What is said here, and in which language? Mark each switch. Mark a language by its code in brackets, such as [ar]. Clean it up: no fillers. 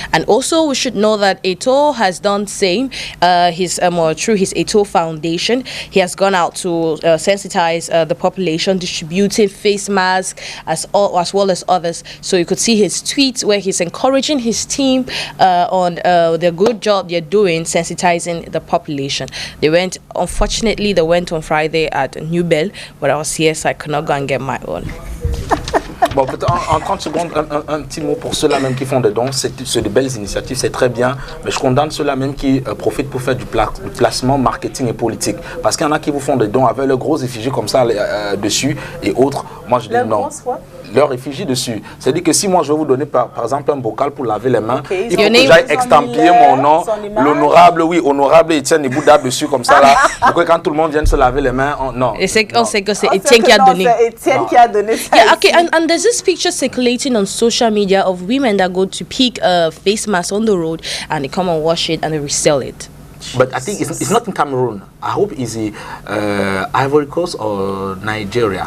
[en] And also, we should know that eto'o has done same. Through his eto'o Foundation, he has gone out to sensitize the population, distributing face masks as well as others. So you could see his tweets where he's encouraging his team on the good job they're doing sensitizing the population. Unfortunately, they went on Friday at New Bell, but I was here, so I could not go and get my own. [fr] Bon, peut-être en 30 secondes, un petit mot pour ceux-là même qui font des dons. C'est de belles initiatives, c'est très bien, mais je condamne ceux-là même qui profitent pour faire du placement, marketing et politique. Parce qu'il y en a qui vous font des dons avec leurs gros effigies comme ça dessus et autres. Moi, je dis non. Leur effigie dessus. C'est-à-dire que si moi je vais vous donner par exemple un bocal pour laver les mains, il faut que j'aille extampiller mon nom, l'honorable, honorable Etienne Ibouda dessus comme ça là. Pour que quand tout le monde vienne se laver les mains, non. On sait que c'est Etienne qui a donné. Etienne qui a donné. [en] Yeah, okay, and there's this picture circulating on social media of women that go to pick a face mask on the road and they come and wash it and they resell it. But I think it's not in Cameroon. I hope it's Ivory Coast or Nigeria.